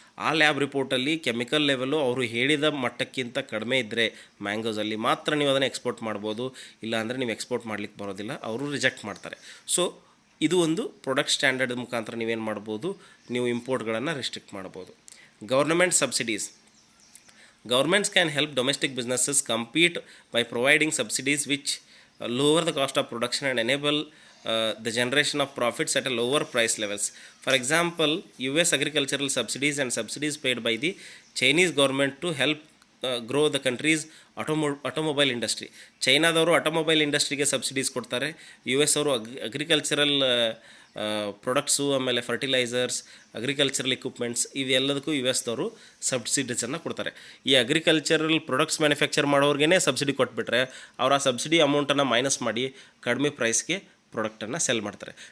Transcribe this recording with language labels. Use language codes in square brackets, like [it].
[kn] ಆ lab ರಿಪೋರ್ಟಲ್ಲಿ chemical level ಅವರು ಹೇಳಿದ ಮಟ್ಟಕ್ಕಿಂತ ಕಡಿಮೆ ಇದ್ದರೆ ಮ್ಯಾಂಗೋಸಲ್ಲಿ ಮಾತ್ರ ನೀವು ಅದನ್ನು ಎಕ್ಸ್ಪೋರ್ಟ್ ಮಾಡ್ಬೋದು. ಇಲ್ಲಾಂದರೆ ನೀವು ಎಕ್ಸ್ಪೋರ್ಟ್ ಮಾಡಲಿಕ್ಕೆ ಬರೋದಿಲ್ಲ, ಅವರು ರಿಜೆಕ್ಟ್ ಮಾಡ್ತಾರೆ. ಸೊ ಇದು ಒಂದು ಪ್ರಾಡಕ್ಟ್ ಸ್ಟ್ಯಾಂಡರ್ಡ್ ಮುಖಾಂತರ ನೀವೇನು ಮಾಡ್ಬೋದು, ನೀವು ಇಂಪೋರ್ಟ್ಗಳನ್ನು ರಿಸ್ಟ್ರಿಕ್ಟ್ ಮಾಡ್ಬೋದು. [en] Government subsidies. Governments can help domestic businesses compete by providing subsidies which lower the cost of production and enable the generation of profits at a lower price levels. For example, US agricultural subsidies and subsidies paid by the Chinese government to help grow the country's automobile industry. [kn] ಚೈನಾದವರು automobile ಇಂಡಸ್ಟ್ರಿಗೆ subsidies ಕೊಡ್ತಾರೆ. U S ಅವರು agricultural products, ಆಮೇಲೆ fertilisers, agricultural equipments ಇವೆಲ್ಲದಕ್ಕೂ you ಎಸ್ದವರು ಸಬ್ಸಿಡೀಸನ್ನು ಕೊಡ್ತಾರೆ. ಈ agricultural products manufacture ಮಾಡೋರಿಗೇ subsidy ಕೊಟ್ಬಿಟ್ರೆ ಅವ್ರು ಆ subsidy ಅಮೌಂಟನ್ನು ಮೈನಸ್ ಮಾಡಿ ಕಡಿಮೆ ಪ್ರೈಸ್ಗೆ ಪ್ರಾಡಕ್ಟನ್ನು ಸೆಲ್ ಮಾಡ್ತಾರೆ.